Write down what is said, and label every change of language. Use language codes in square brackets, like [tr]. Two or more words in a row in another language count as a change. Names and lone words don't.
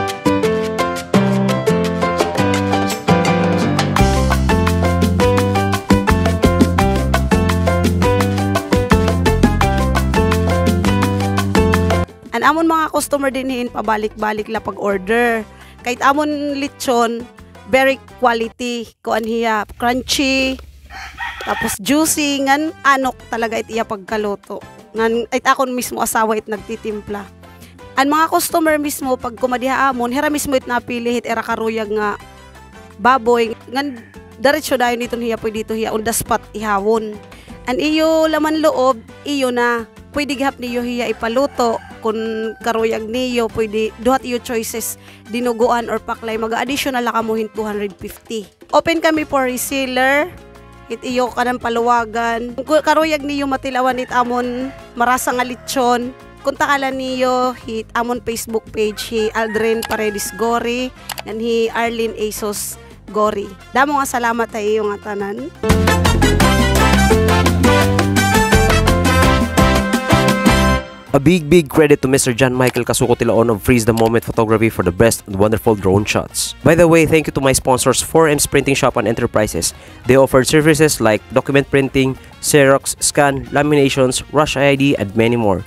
[war] Amon mga customer din pabalik-balik la pag-order. Kahit amon lechon, [en] very quality, [war] kuan hiya, crunchy, tapos juicy, ngan anok talaga it iya pagkaluto. Ngan it akon mismo asawa it nagtitimpla. Ang mga customer mismo pag kumadiha amon, hira mismo it napili hit era karuyag nga baboy, ngan diretso dayon dito hiya pwede dito hiya [en] on the spot [war] ihawon. An iyo laman loob, iyo na pwede gihap niyo hiya ipaluto. Kung karuyag niyo, pwede duhat iyo choices, dinuguan or paklay, mag-additional la kamuhin 250. Open kami [en] for reseller, [war] hit iyo kanang paluwagan. Kung karuyag niyo matilawan hit amon marasa nga lechon, kontakala niyo hit amon Facebook page hi Aldrin Paredes Gori and hi Arlene Asos Gori. Damo nga salamat sa iyo nga tanan. [en] A big credit to Mr. John Michael Casuco Tilaon of Freeze the Moment Photography for the best and wonderful drone shots. By the way, thank you to my sponsors 4M's Printing Shop and Enterprises. They offered services like document printing, Xerox, scan, laminations, rush ID, and many more.